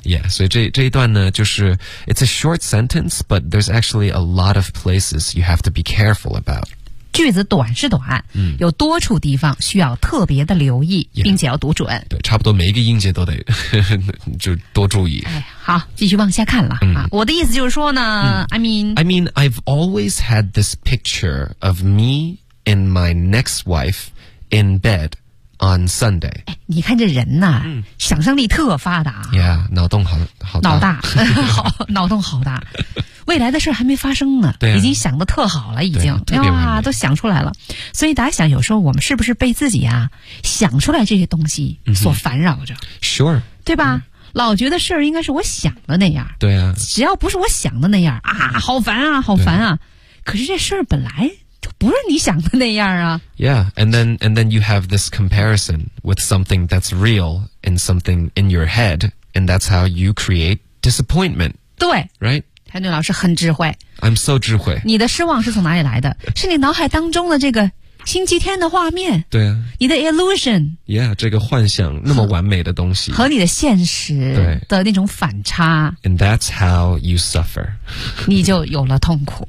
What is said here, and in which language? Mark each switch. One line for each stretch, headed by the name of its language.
English: Yeah,
Chinese: 所以这一段呢就是
English: it's a short sentence, but there's actually a lot of places you have to be careful about.
Chinese: 句子短是短、嗯、有多处地方需要特别的留意、
English: yeah.
Chinese: 并且要读准。对差不多每一个音节都得就多注意。哎好继续往下看了、嗯啊、我的意思就是说呢、嗯、
English: I mean I've always had this picture of me and my next wife in bed on Sunday、
Chinese: 哎、你看这人呐、嗯、想象力特发达 yeah 脑洞 好大脑大好脑洞好大未来的事还没发生呢对、啊、已经想得特好了已经对、啊、特别完美都想出来了所以大家想有时候我们是不是被自己啊想出来这些东西所烦扰着、
English: 嗯、sure
Chinese: 对吧、嗯老觉得事儿应该是我想的那样对啊只要不是我想的那样啊好烦啊好烦 啊可是这事儿本来就不是你想的那样啊
English: Yeah and then you have this comparison with something that's real and something in your head and that's how you create disappointment
Chinese: 对
English: Right
Chinese: 谭俊老师很智慧
English: I'm so 智慧
Chinese: 你的失望是从哪里来的是你脑海当中的这个星期天的画面，对啊，你的 illusion， yeah， 这个幻想那么完美的东西和你的现实的那种反差，
English: and that's how you suffer，
Chinese: 你就有了痛苦，